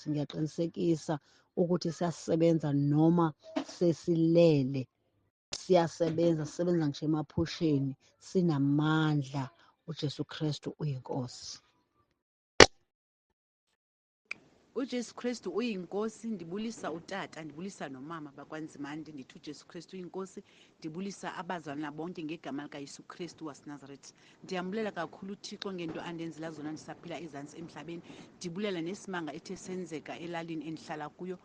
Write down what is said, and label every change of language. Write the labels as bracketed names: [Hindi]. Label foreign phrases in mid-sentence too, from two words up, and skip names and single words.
[Zulu] Ngiyaqinisekisa ukuthi siyasebenza noma sesilele, siyasebenza, sisebenza ngisho emaphusheni, sinamandla. uJesu Kristu uyinkosi. uJesu Kristu uyinkosi. [Xhosa] Ndibulisa utata, ndibulisa nomama bakwaNzimande, ndithi uJesu Kristu uyinkosi. Ndibulisa abazalwana bonke ngegama likaYesu Kristu waseNazaretha. Ndiyambulela kakhulu uThixo ngento andenzela zona ndisaphila ezantsi emhlabeni. Ndibulela nesimanga ethe senzeka elalini endihlala kuyo.